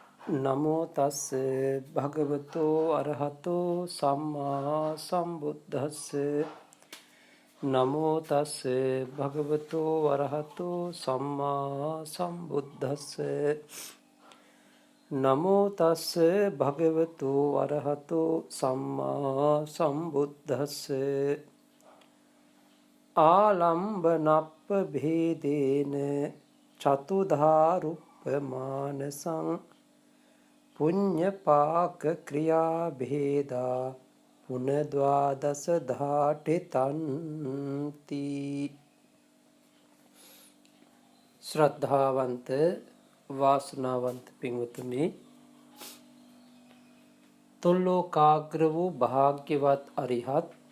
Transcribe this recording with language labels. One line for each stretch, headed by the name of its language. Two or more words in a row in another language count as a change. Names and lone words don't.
Pali: නමෝ තස්ස භගවතෝ අරහතෝ සම්මා සම්බුද්දස්ස නමෝ තස්ස භගවතෝ අරහතෝ සම්මා සම්බුද්දස්ස නමෝ තස්ස භගවතෝ අරහතෝ සම්මා සම්බුද්දස්ස ආලම්බනප්ප භේදේන චතුධාරුප්පමානසං පුඤ්ඤ පාක ක්‍රියා භේදා පුනද්වාදස ධාටි තන්ති.
Sinhala: ශ්‍රද්ධාවන්ත වාසනාවන්ත පින්වතුනි, තුල්ලෝකාග්‍ර වූ භාග්‍යවත් අරිහත්